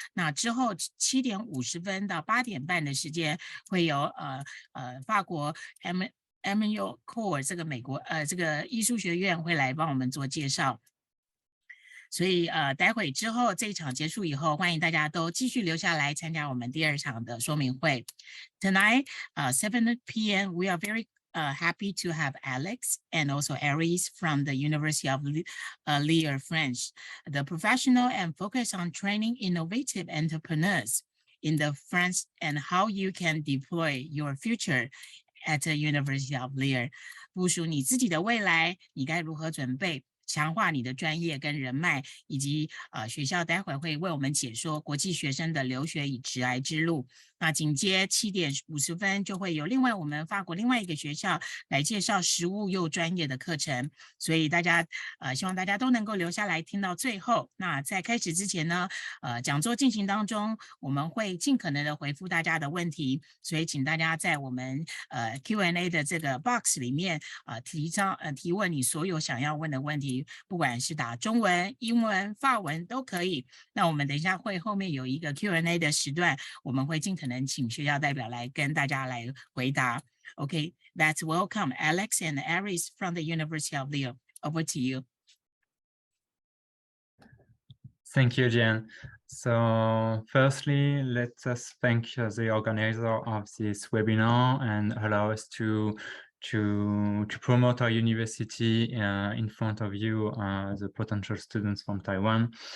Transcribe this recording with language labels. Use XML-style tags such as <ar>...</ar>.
<zh>那之后7点50分到8点半的时间，会有法国 EMICO 这个美国这个艺术学院会来帮我们做介绍。所以待会之后这一场结束以后，欢迎大家都继续留下来参加我们第2场的说明会。</zh> <en>Tonight, 7 p.m. we are very happy to have Alex and also Aries from the University of Lille, France, the professional and focus on training innovative entrepreneurs in the France and how you can deploy your future at the University of Lille.</en> <zh>部署你自己的未来，你该如何准备？强化你的专业跟人脉，以及学校待会会为我们解说国际学生的留学与职涯之路。那紧接7点50分就会有我们法国另外一个学校来介绍实务又专业的课程，所以大家希望大家都能够留下来听到最后。那在开始之前呢，讲座进行当中，我们会尽可能的回复大家的问题，所以请大家在我们Q&A 的这个 box 里面提问你所有想要问的问题，不管是打中文、英文、法文都可以。那我们等一下会后面有一个 Q&A 的时段，我们会尽可能请学校代表来跟大家来回答。</zh> <en>Okay, let's welcome Alex and Aries from the University of Lille. Over to you. Thank you, Jen. So firstly, let us thank the organizer of this webinar and allow us to promote our university in front of you, the potential students from Taiwan.</en>